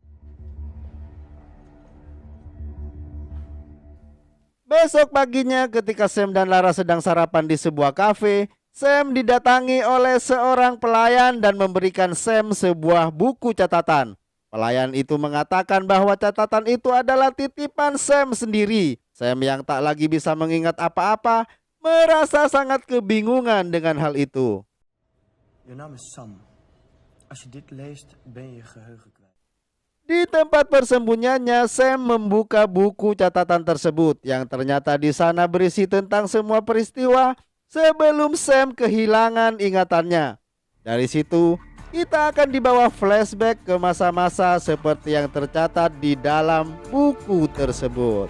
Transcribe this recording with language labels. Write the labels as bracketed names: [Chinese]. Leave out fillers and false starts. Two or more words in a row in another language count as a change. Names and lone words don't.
[Indonesian] Besok paginya ketika Sam dan Lara sedang sarapan di sebuah kafe, Sam didatangi oleh seorang pelayan dan memberikan Sam sebuah buku catatan. Pelayan itu mengatakan bahwa catatan itu adalah titipan Sam sendiri. Sam yang tak lagi bisa mengingat apa-apa merasa sangat kebingungan dengan hal itu. [Dutch] Je naam is Sam. Als je dit leest, ben je je geheugen kwijt. [Indonesian] Di tempat persembunyiannya, Sam membuka buku catatan tersebut yang ternyata di sana berisi tentang semua peristiwa sebelum Sam kehilangan ingatannya. Dari situ, kita akan dibawa flashback ke masa-masa seperti yang tercatat di dalam buku tersebut.